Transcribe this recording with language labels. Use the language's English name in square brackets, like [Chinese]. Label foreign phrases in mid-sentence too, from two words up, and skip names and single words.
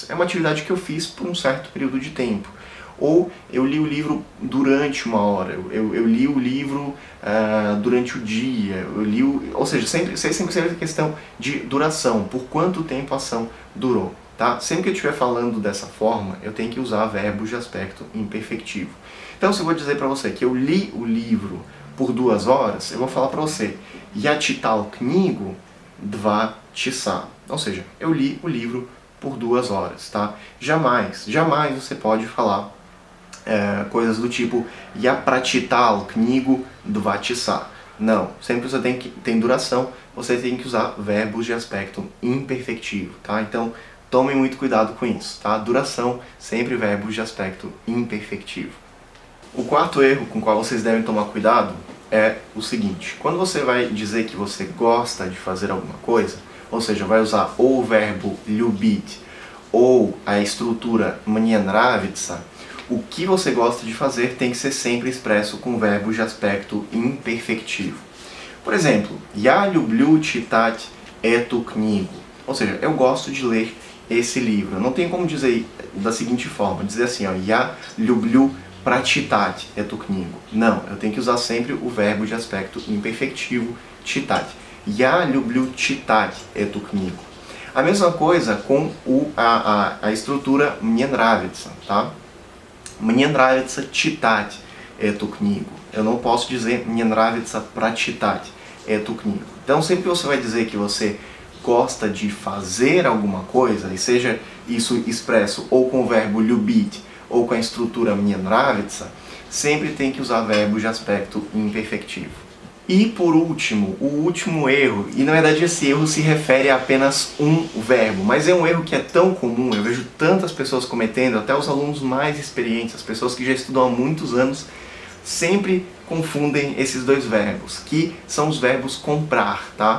[Portuguese] É uma atividade que eu fiz por um certo período de tempo. Ou eu li o livro durante 1 hora, eu li o livro durante o dia, ou seja, sempre a questão de duração, por quanto tempo a ação durou. Tá? Sempre que eu estiver falando dessa forma, eu tenho que usar verbos de aspecto imperfectivo. Então, se eu vou dizer para você que eu li o livro por 2 horas, eu vou falar para você [Russian] я читал книгу 2 часа. [Portuguese] Ou seja, eu li o livro por 2 horas. Tá? Jamais você pode falar coisas do tipo [Russian] я прочитал книгу 2 часа. [Portuguese] Não, sempre você tem duração, você tem que usar verbos de aspecto imperfectivo, tá? Então, tomem muito cuidado com isso, tá? Duração, sempre verbos de aspecto imperfectivo. O quarto erro com o qual vocês devem tomar cuidado é o seguinte: quando você vai dizer que você gosta de fazer alguma coisa, ou seja, vai usar ou o verbo любить ou a estrutura [Russian] мне нравится, [Portuguese] o que você gosta de fazer tem que ser sempre expresso com verbos de aspecto imperfectivo. Por exemplo, [Russian] я люблю читать эту книгу. [Portuguese] Ou seja, eu gosto de ler esse livro. Não tem como dizer da seguinte forma, dizer assim, ó, [Russian] я люблю прочитать эту книгу. [Portuguese] Não, eu tenho que usar sempre o verbo de aspecto imperfectivo, [Russian] читать. Я люблю читать эту книгу. [Portuguese] A mesma coisa com a estrutura [Russian] мне нравится, [Portuguese] tá? [Russian] Мне нравится читать эту книгу. [Portuguese] Eu não posso dizer [Russian] мне нравится прочитать эту книгу. [Portuguese] Então, sempre que você vai dizer que você gosta de fazer alguma coisa, e seja isso expresso ou com o verbo любить ou com a estrutura [Russian] мне нравится, [Portuguese] sempre tem que usar verbos de aspecto imperfectivo. E por último, o último erro, e na verdade esse erro se refere a apenas um verbo, mas é um erro que é tão comum, eu vejo tantas pessoas cometendo, até os alunos mais experientes, as pessoas que já estudam há muitos anos, sempre confundem esses dois verbos, que são os verbos comprar, tá?